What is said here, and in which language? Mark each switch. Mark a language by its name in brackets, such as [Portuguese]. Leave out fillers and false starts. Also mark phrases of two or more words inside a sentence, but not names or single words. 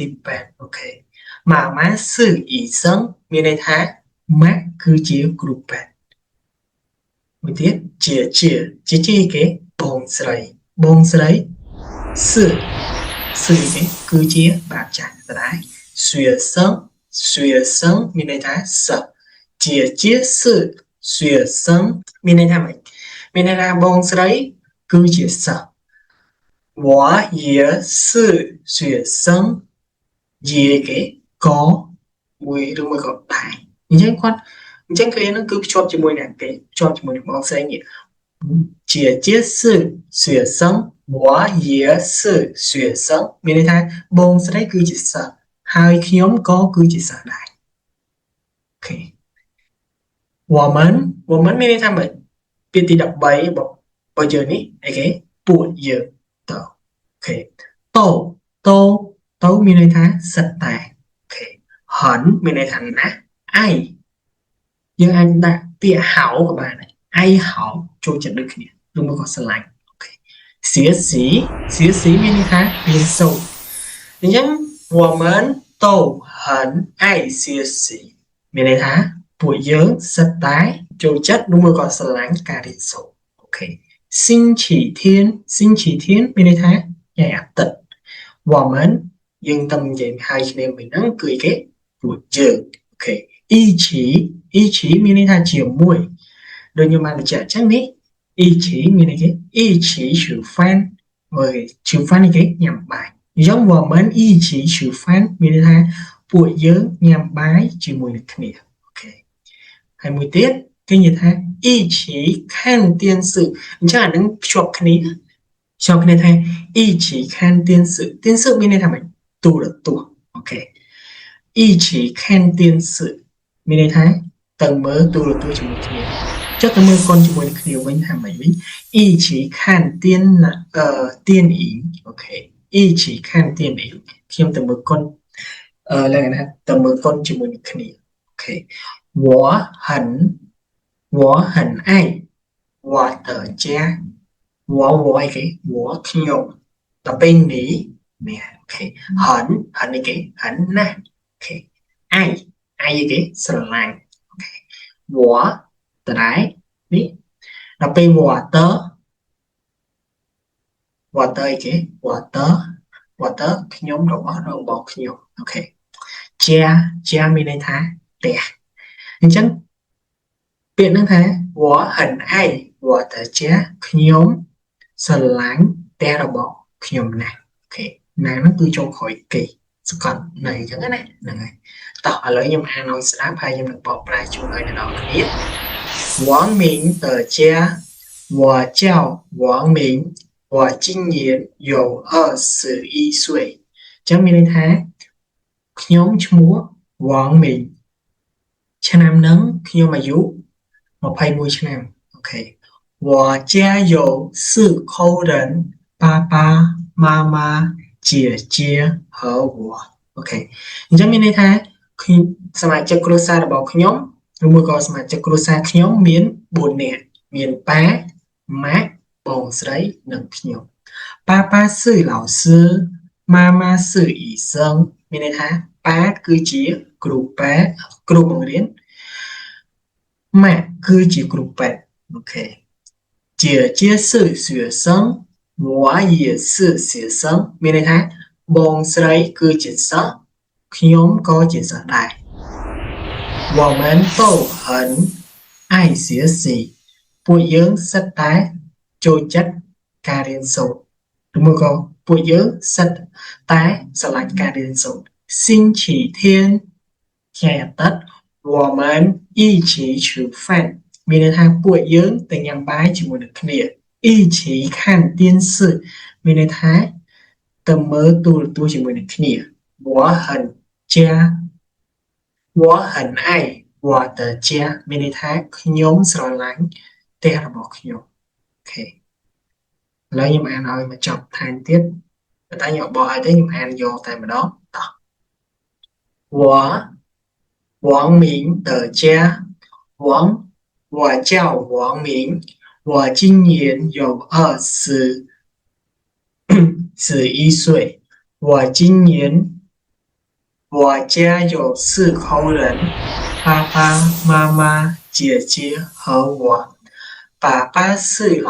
[Khmer] រពេទ្យអូខេម៉ាម៉ាសឺអ៊ីសឹងមានន័យថាម៉ាក់គឺជាគ្រូពេទ្យមួយទៀតជាគេបងស្រីសឺគេ គឺជាបាក់ចាស់ដដែល学生មានន័យថាសិស្សជាសឺ学生មានន័យថាម៉េច មានន័យថាបងស្រីគឺជាសិស្ស [Chinese] 我也是学生也 [Khmer] គេក៏មួយឬមួយក៏ដែរអញ្ចឹងគ្រានឹងគឺភ្ជាប់ជាមួយអ្នកគេភ្ជាប់ជាមួយនឹងបងស្រីនេះជា [Chinese] 是学生我也是学生 [Khmer] មានន័យថាបងស្រីគឺជាសិស្សហើយខ្ញុំក៏គឺជាសិស្សដែរអូខេ 我们មានន័យថាម៉េចពាក្យទី13របស់យើងនេះអីគេពួកយើងតើអូខេតោមានន័យថាសិតតែអូខេហនមានន័យថាណាឯយើងអាចដាក់ពាក្យហៅក៏បានដែរឯហៅចូលចិត្តដូចគ្នាឬមកក៏ស្រឡាញ់អូខេសៀស៊ី មានន័យថារៀនសូត្រអញ្ចឹង [Chinese] 我们都很爱学习 [Khmer] មានន័យថាពួកយើងសិតតែចូលចិត្តឬមកក៏ស្រឡាញ់ការរៀនសូត្រអូខេ星期天មានន័យថាថ្ងៃអាទិត្យ woman យើងតែនិយាយហើយគ្នាមិញហ្នឹងគឺគេពួកយើង អូខេ一起មានន័យថាជាមួយដូចខ្ញុំបានបញ្ជាក់អញ្ចឹងនេះ一起មានន័យគេ [Chinese] 一起吃饭吃饭 [Khmer] នេះគេញ៉ាំបាយអញ្ចឹង [Chinese] 我们一起吃饭 [Khmer] មានន័យថាពួកយើងញ៉ាំបាយជាមួយនឹងគ្នាអូខេហើយមួយទៀតគេនិយាយថា [Chinese] 一起看电视 [Khmer] អ ញ្ចឹងអានឹងភ្ជាប់គ្នាថា [Chinese] 一起看电视 [Khmer] មានន័យថាម៉េចទូរទស្សន៍អូខេ [Chinese] 一起看电视 [Khmer] មានន័យថាទៅមើលទូរទស្សន៍ជាមួយគ្នាចុះទៅមើលកូនជាមួយនឹងគ្នាវិញថាម៉េចវិញ [Chinese] 一起看电影 [Khmer] អូខេ [Chinese] 一起看电影 [Khmer] ខ្ញុំទៅមើលកូនឡើងណាទៅមើលកូនជាមួយនឹងគ្នាអូខេ [Chinese] 我很爱我的家 [Khmer] 我អីគេ我ខ្ញុំទៅពេលនេះនេះអូខេ很អីគេ很ណាស់អូខេ愛អីគេស្រឡាញ់អូខេ我តរ៉ៃនេះដល់ពេល [Chinese] 我的 [Khmer] អីគេ [Chinese] 我的 [Khmer] ខ្ញុំរបស់ខ្ញុំអូខេជាមានន័យថាផ្ទះអញ្ចឹងពាក្យហ្នឹងថា [Chinese] 我很爱我的家 [Khmer] ខ្ញុំស្រឡាញ់ផ្ទះរបស់ខ្ញុំណាស់អូ ខេណាហ្នឹងគឺចុងក្រោយគេសកត់នៅអញ្ចឹងណាហ្នឹងហើយតោះឥឡូវខ្ញុំអានឲ្យស្ដាប់ហើយខ្ញុំនឹងបកប្រែជូនឲ្យអ្នកនរគ្នា [Chinese] 王明的家我叫王明我今年有21岁 [Khmer] ចឹងមានន័យថាខ្ញុំឈ្មោះវងមីងឆ្នាំហ្នឹងខ្ញុំ អាយុ21ឆ្នាំអូខេ [Chinese] 我家有4口人爸爸妈妈姐姐和我 [Khmer] អូខេអញ្ចឹងមានន័យថាសមាជិកគ្រួសាររបស់ខ្ញុំឬមួយក៏សមាជិកគ្រួសារខ្ញុំ មាន4នាក់មានប៉ាម៉ាក់បងស្រីនិងខ្ញុំប៉ាប៉ា [Chinese] 是老师 [Khmer] ម៉ាម៉ា [Chinese] 是医生 [Khmer] មានន័យថាប៉ាគឺជាគ្រូពេទ្យគ្រូបង្រៀនម៉ាក់ គឺជាគ្រូពេទ្យអូខេ [Chinese] 姐姐是学生我也是学生 [Khmer] មានន័យថាបងស្រីគឺជាសិស្ស ខ្ញុំក៏ជាសិស្សដែរ [Chinese] 我们都很爱学习 [Khmer] ពួកយើងសិតតែចូលចិត្តការរៀនសូត្រឬមួយក៏ពួកយើងសិតតែស្រឡាញ់ការរៀនសូត្រ星期天ថ្ងៃអាទិត្យ [Chinese] 我们一起吃饭 [Khmer] មានន័យថាពួកយើងទៅញ៉ាំបាយជាមួយនឹងគ្នា [Chinese] 一起看电视 [Khmer] មានន័យថាទៅមើលទូរទស្សន៍ជាមួយនឹងគ្នា [Chinese] 我很爱我的家 [Khmer] មានន័យថាខ្ញុំស្រឡាញ់ផ្ទះរបស់ខ្ញុំអូខេឥឡូវខ្ញុំអានឲ្យមកចប់ថែមទៀតតែខ្ញុំបកឲ្យទេខ្ញុំអានយកតែម្ដងតោះ [Chinese] 我王明的家我叫王明我今年有 21岁我家有4口人爸爸妈妈姐姐和我爸爸是老